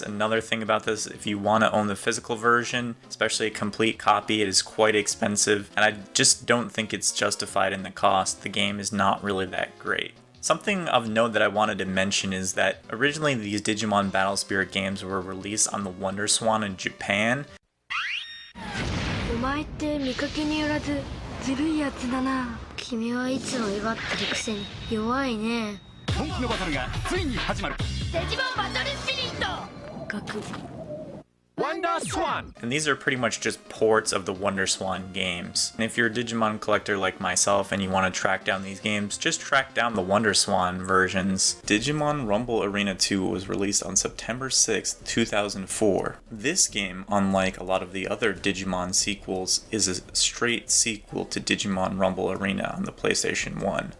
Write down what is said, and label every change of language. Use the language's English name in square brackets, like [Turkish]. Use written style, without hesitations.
[English] Another thing about this, if you want to own the physical version, especially a complete copy, it is quite expensive, and I just don't think it's justified in the cost. The game is not really that great. Something of note that I wanted to mention is that originally these Digimon Battle Spirit games were released on the WonderSwan in Japan. [Japanese] お前って見かけによらずずるいやつだな。君はいつも威張ってるくせに弱いね。本気のバトルがついに始まる。デジモンバトルスピリット。学 [English] WonderSwan! And these are pretty much just ports of the WonderSwan games. And if you're a Digimon collector like myself and you want to track down these games, just track down the WonderSwan versions. Digimon Rumble Arena 2 was released on September 6th, 2004. This game, unlike a lot of the other Digimon sequels, is a straight sequel to Digimon Rumble Arena on the PlayStation 1.